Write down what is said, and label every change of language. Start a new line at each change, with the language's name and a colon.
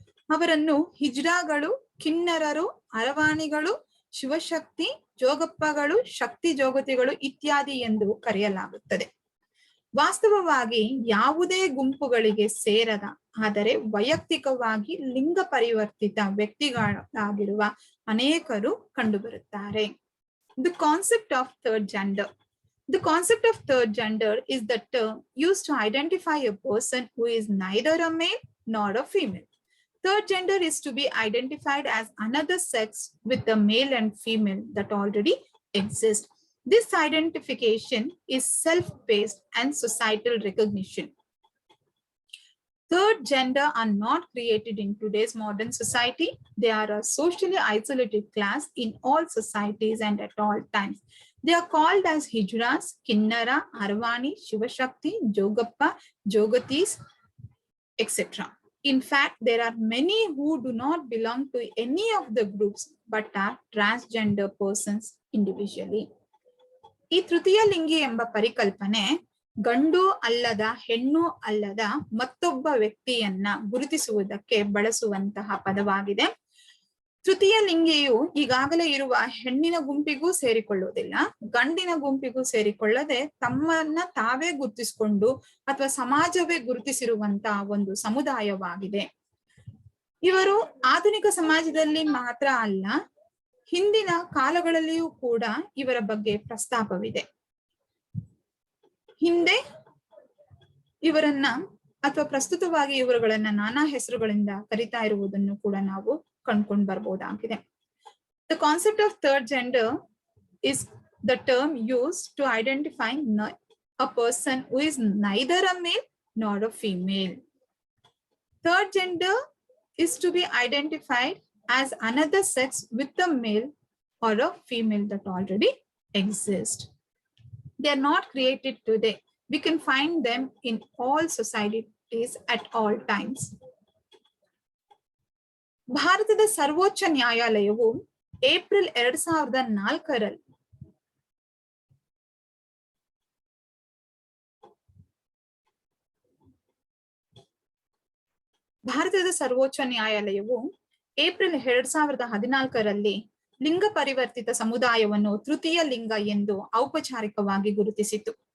Kannada: ಅವರನ್ನು ಹಿಜ್ರಾಗಳು, ಕಿನ್ನರರು, ಅರವಾಣಿಗಳು, ಶಿವಶಕ್ತಿ, ಜೋಗಪ್ಪಗಳು, ಶಕ್ತಿ ಜೋಗತಿಗಳು ಇತ್ಯಾದಿ ಎಂದು ಕರೆಯಲಾಗುತ್ತದೆ. ವಾಸ್ತವವಾಗಿ ಯಾವುದೇ ಗುಂಪುಗಳಿಗೆ ಸೇರದ ಆದರೆ ವೈಯಕ್ತಿಕವಾಗಿ ಲಿಂಗ ಪರಿವರ್ತಿತ ವ್ಯಕ್ತಿಗಳಾಗಿರುವ ಅನೇಕರು ಕಂಡುಬರುತ್ತಾರೆ.
English: The concept of third gender. The concept of third gender is the term used to identify a person who is neither a male nor a female. Third gender is to be identified as another sex with the male and female that already exist. This identification is self-based and societal recognition. Third gender are not created in today's modern society. They are a socially isolated class in all societies and at all times. They are called as Hijras, Kinnara, Arvani, Shivashakti, Jogappa, Jogatis, etc. In fact, there are many who do not belong to any of the groups but are transgender persons individually.
Kannada: ಈ ತೃತೀಯ ಲಿಂಗಿ ಎಂಬ ಪರಿಕಲ್ಪನೆ ಗಂಡು ಅಲ್ಲದ ಹೆಣ್ಣು ಅಲ್ಲದ ಮತ್ತೊಬ್ಬ ವ್ಯಕ್ತಿಯನ್ನ ಗುರುತಿಸುವುದಕ್ಕೆ ಬಳಸುವಂತಹ ಪದವಾಗಿದೆ. ತೃತೀಯ ಲಿಂಗಿಯು ಈಗಾಗಲೇ ಇರುವ ಹೆಣ್ಣಿನ ಗುಂಪಿಗೂ ಸೇರಿಕೊಳ್ಳುವುದಿಲ್ಲ, ಗಂಡಿನ ಗುಂಪಿಗೂ ಸೇರಿಕೊಳ್ಳದೆ ತಮ್ಮನ್ನ ತಾವೇ ಗುರುತಿಸಿಕೊಂಡು ಅಥವಾ ಸಮಾಜವೇ ಗುರುತಿಸಿರುವಂತಹ ಒಂದು ಸಮುದಾಯವಾಗಿದೆ. ಇವರು ಆಧುನಿಕ ಸಮಾಜದಲ್ಲಿ ಮಾತ್ರ ಅಲ್ಲ, ಹಿಂದಿನ ಕಾಲಗಳಲ್ಲಿಯೂ ಕೂಡ ಇವರ ಬಗ್ಗೆ ಪ್ರಸ್ತಾಪವಿದೆ. ಹಿಂದೆ ಇವರನ್ನ ಅಥವಾ ಪ್ರಸ್ತುತವಾಗಿ ಇವರುಗಳನ್ನ ನಾನಾ ಹೆಸರುಗಳಿಂದ ಕರಿತಾ ಇರುವುದನ್ನು ಕೂಡ ನಾವು ಕಂಡುಕೊಂಡು ಬರಬಹುದಾಗಿದೆ.
English: The concept of third gender is the term used to identify a person who is neither a male nor a female. Third gender is to be identified as another sex with a male or a female that already exist. They are not created today. We can find them in all societies at all times.
Kannada: ಭಾರತದ ಸರ್ವೋಚ್ಚ ನ್ಯಾಯಾಲಯವು April 2004 ಭಾರತದ ಸರ್ವೋಚ್ಚ ನ್ಯಾಯಾಲಯವು April 2014 ಲಿಂಗ ಪರಿವರ್ತಿತ ಸಮುದಾಯವನ್ನು ತೃತೀಯ ಲಿಂಗ ಎಂದು ಔಪಚಾರಿಕವಾಗಿ ಗುರುತಿಸಿತು.